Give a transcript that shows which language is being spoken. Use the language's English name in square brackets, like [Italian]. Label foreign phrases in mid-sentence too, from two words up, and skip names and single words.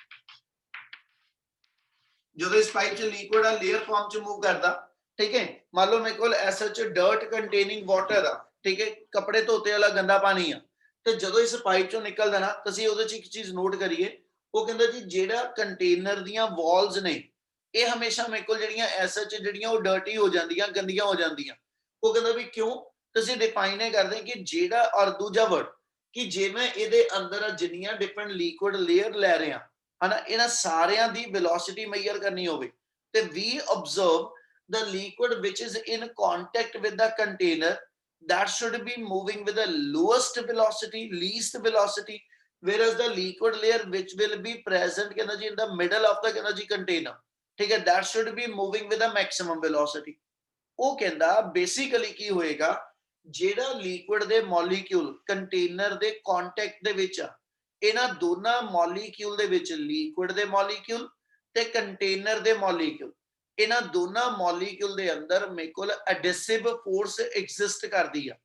[Punjabi] ਜਦੋਂ ਇਸ ਪਾਈਪ 'ਚ ਲਿਕੁਇਡ ਆ [English] layer form [Punjabi] 'ਚ ਮੂਵ ਕਰਦਾ, ਠੀਕ ਹੈ, ਮੰਨ ਲਓ ਮੇਰੇ ਕੋਲ [English] as such dirt containing water [Punjabi] ਆ, ਠੀਕ ਹੈ, ਕੱਪੜੇ ਧੋਤੇ ਵਾਲਾ ਗੰਦਾ ਪਾਣੀ ਆ, ਤੇ ਜਦੋਂ ਇਸ ਪਾਈਪ 'ਚੋਂ ਨਿਕਲਦਾ ਨਾ, ਤੁਸੀਂ ਉਹਦੇ 'ਚ ਇੱਕ ਚੀਜ਼ ਨੋਟ ਕਰੀਏ, ਉਹ ਕਹਿੰਦਾ ਜੀ ਜਿਹੜਾ ਕੰਟੇਨਰ ਦੀਆਂ ਵਾਲਸ ਨੇ, ਇਹ ਹਮੇਸ਼ਾ ਮੇਰੇ ਕੋਲ ਜਿਹੜੀਆਂ [English] as such [Punjabi] ਜਿਹੜੀਆਂ ਉਹ ਡਰਟੀ ਹੋ ਜਾਂਦੀਆਂ, ਗੰਦੀਆਂ ਹੋ ਜਾਂਦੀਆਂ। ਉਹ ਕਹਿੰਦਾ ਵੀ ਕਿਉਂ? ਤੁਸੀਂ ਡਿਫਾਈਨ ਇਹ ਕਰਦੇ ਕਿ ਜਿਹੜਾ, ਔਰ ਦੂਜਾ ਵਰਡ ਕਿ ਜੇ ਮੈਂ ਇਹਦੇ ਅੰਦਰ ਜਿੰਨੀਆਂ [English] different liquid layer [Punjabi] ਲੈ ਰਿਹਾ ਹਨਾ, ਇਹਨਾਂ ਸਾਰਿਆਂ ਦੀ [English] velocity measure [Punjabi] ਕਰਨੀ ਹੋਵੇ, ਤੇ ਵੀ ਆਬਜ਼ਰਵ [English] the liquid which is in contact with the container that should be moving with the lowest velocity, least velocity, whereas the liquid layer which will be present in the middle of the container, [Punjabi] ਠੀਕ ਹੈ, [English] that should be moving with the maximum velocity। [Punjabi] ਉਹ ਕਹਿੰਦਾ ਬੇਸਿਕਲੀ ਕੀ ਹੋਏਗਾ, ਜਿਹੜਾ ਲਿਕੁਇਡ ਦੇ ਮੋਲੀਕਿਊਲ ਕੰਟੇਨਰ ਦੇ ਕੰਟੈਕਟ ਦੇ ਵਿੱਚ ਆ, ਇਹਨਾਂ ਦੋਨਾਂ ਮੋਲੀਕਿਊਲ ਦੇ ਵਿੱਚ ਲਿਕੁਇਡ ਦੇ ਮੋਲੀਕਿਊਲ ਤੇ ਕੰਟੇਨਰ ਦੇ ਮੋਲੀਕਿਊਲ, ਇਹਨਾਂ ਦੋਨਾਂ ਮੋਲੀਕਿਊਲ ਦੇ ਅੰਦਰ ਮੇਰੇ ਕੋਲ ਐਡਿਸਿਵ ਫੋਰਸ ਐਗਜ਼ਿਸਟ ਕਰਦੀ ਆ।